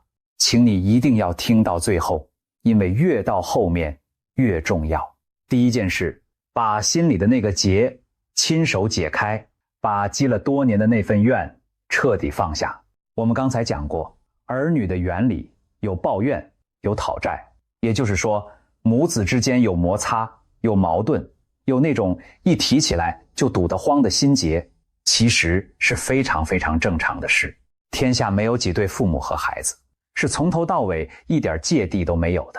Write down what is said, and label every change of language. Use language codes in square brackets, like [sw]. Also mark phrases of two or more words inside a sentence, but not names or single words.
[zh] 請你一定要聽到最後，因為越到後面越重要。第一件事，把心裡的那個結親手解開，把積了多年的那份怨徹底放下。我們剛才講過，兒女的緣裡有抱怨，有討債，也就是說，母子之間有摩擦，有矛盾，有那種一提起來就堵得慌的心結，其實是非常非常正常的事。天下沒有幾對父母和孩子是從頭到尾一點芥蒂都沒有的。